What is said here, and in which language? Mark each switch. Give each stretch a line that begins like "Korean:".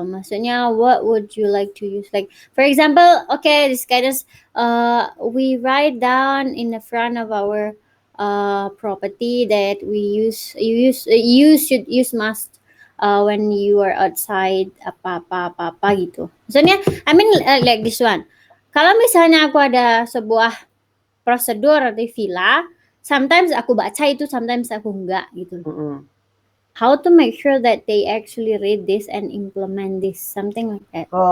Indonesian: Maksudnya
English: what would you like to use? Like for example, okay, this guidance we write down in the front of our property that you should use mask when you are outside
Indonesian: apa gitu. Maksudnya
English: I mean like this one.
Indonesian: Kalau misalnya aku ada sebuah prosedur di villa,
English: sometimes
Indonesian: aku baca itu,
English: sometimes
Indonesian: aku enggak gitu.
English: How to make sure that they actually read this and implement this, something like that.